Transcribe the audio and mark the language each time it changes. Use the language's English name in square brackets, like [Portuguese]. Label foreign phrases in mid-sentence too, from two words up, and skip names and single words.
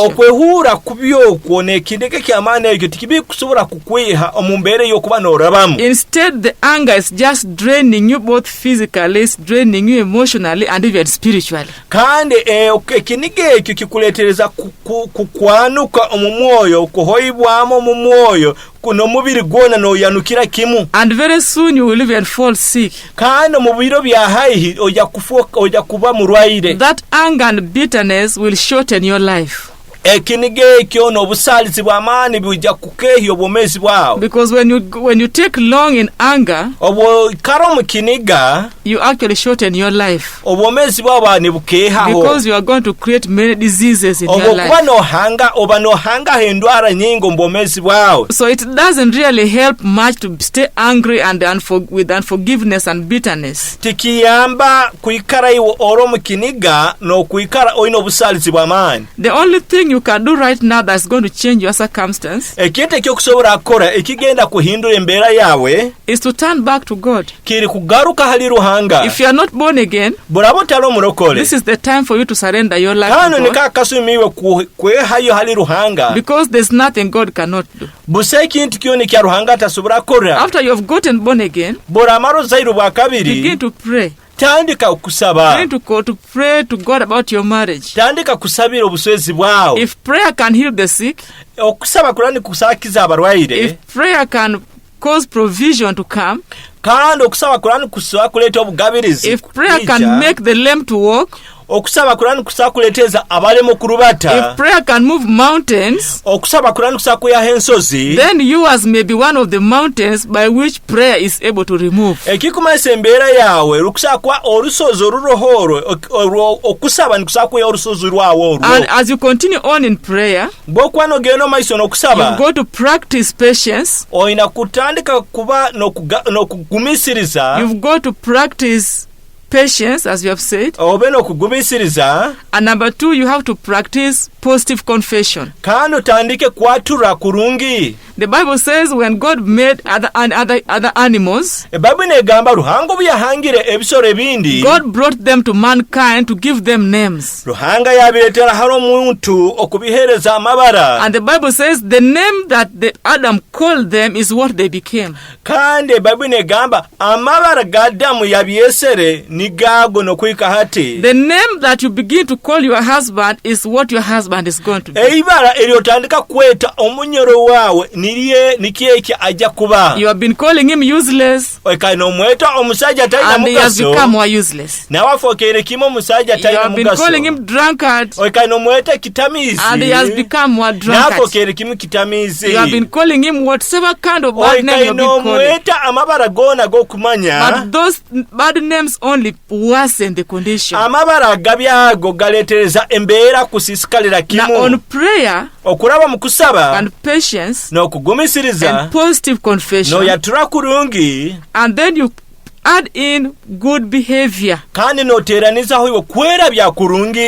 [Tooro] Okwehura kubi okwo n'ekindeke ky'amaani ekyo tikibikusobola kukweha omu mbeera y'okuba n'orabamu. [English] Instead, the anger is just draining you both physically, it's draining you emotionally and even spiritually. [Tooro] Kandi ekiniga ekyo kikuleetereza kukwanuka omumwoyo kuhoyibwamu omumwoyo kuno mubiri gwona n'oyanukira kimu. [English] And very soon you will even fall sick. [Tooro] Kandi mu biro bya haihi oja kuba mulwaire. [English] That anger and bitterness will shorten your life. [Tooro] Ekiniga ekyo n'obusalizi bw'amaani bujja kukeehya obwomezi bwawe. [English] Because when you take long in anger, [Tooro] obwo karo mu kiniga, [English] you actually shorten your life. [Tooro] Obwomezi bwawe ne bukeehaho. [English] Because you are going to create many diseases in your life. [Tooro] Oba nohanga endwara nyingi mu bwomezi bwawe. [English] So it doesn't really help much to stay angry and with unforgiveness and bitterness. [Tooro] Tikiyamba kuikara iwo oro mu kiniga n'okuikara oyina obusalizi bw'amaani. [English] The only thing you can do right now that's going to change your circumstance [Tooro] ekintu ekyokusobola kukora ekigenda kuhindura embeera yawe [English] is to turn back to God. [Tooro] Kiri kugaruka hali Ruhanga. [English] If you are not born again, [Tooro] bulabo tali omulokole, [English] this is the time for you to surrender your life to God. [Tooro] Nekakasumiwe kwehayo hali Ruhanga. [English] Because there's nothing God cannot do. [Tooro] Busa ekintu kyona kya Ruhanga tasobola kukora. [English] After you have gotten born again, [Tooro] bw'oramala ozayirwa bwa kabiri, [English] begin to pray. [Tooro] Tandika okusaba. [English] You need to pray to God about your marriage. [Tooro] Tandika kusabira obuswezi bwawe. [English] If prayer can heal the sick, [Tooro] okusaba kulani kusakiza abalwaire. [English] If prayer can cause provision to come, [Tooro] kandi okusaba kulani kusobola kuleeta obugabirizi. [English] If prayer can make the lame to walk, [Tooro] okusaba kulani kusaba kuleeteza abalema okulubata. [English] If prayer can move mountains, [Tooro] okusaba kulani kusaba kuyaha ensozi, [English] then yours may be one of the mountains by which prayer is able to remove. [Tooro] Ekikumanyisa embeera yawe lukusaba kuba olusozi olurohoro okusaba nikusaba kuya olusozi lwawo olwo. [English] And as you continue on in prayer, [Tooro] bw'okuba n'ogenda omaiso n'okusaba, [English] you go to practice patience. [Tooro] Oyina kutandika kuba n'okugumisiriza. [English] You've got to practice patience, as you have said. [Tooro] obe n'okugumisiriza. [English] And number 2, you have to practice positive confession. [Tooro] Kandi otandike kwatura kurungi. [English] The Bible says when God made other animals, [Tooro] Ebbaibuli negamba Ruhanga bwe yahangire ebisolo ebindi, [English] God brought them to mankind to give them names. [Tooro] Ruhanga yabireetera hali omuntu okubiheereza amabara. [English] And the Bible says the name that Adam called them is what they became. [Tooro] Kandi Ebbaibuli negamba amabara ga Adamu yabyesere ni gaago n'okuyika hati. [English] The name that you begin to call your husband is what your husband is going to be. [Tooro] Eibara eryotandika kweta omunyoro waawe nikyeki ajja kuba. [English] You have been calling him useless, [Tooro] Oikano omweta omusajja talina [English] and he has [Tooro] mugaso. [English] become more useless. [Tooro] Nawafookere kimu omusajja [English] You [Tooro] talina [English] have been [Tooro] mugaso. [English] calling him drunkard, [Tooro] Oikano omweta kitamiizi. [English] and he has become more drunkard. [Tooro] Nafookere kimu kitamiizi. [English] You have been calling him whatever kind of bad name you have been [Tooro] Oikano [English] calling. [Tooro] omweta amabara goona g'okumanya. [English] But those bad names only worsen the condition. [Tooro] Amabara agabyago galeetereza embeera kusisikalira [English] Now [Tooro] kimu. [English] on prayer [Tooro] Okulaba mu kusaba [English] and patience [Tooro] n'okugumisiriza [English] and positive confession, [Tooro] n'oyatula kurungi [English] and then you add in good behavior, [Tooro] kandi n'oteeranizaho okwerabya kurungi.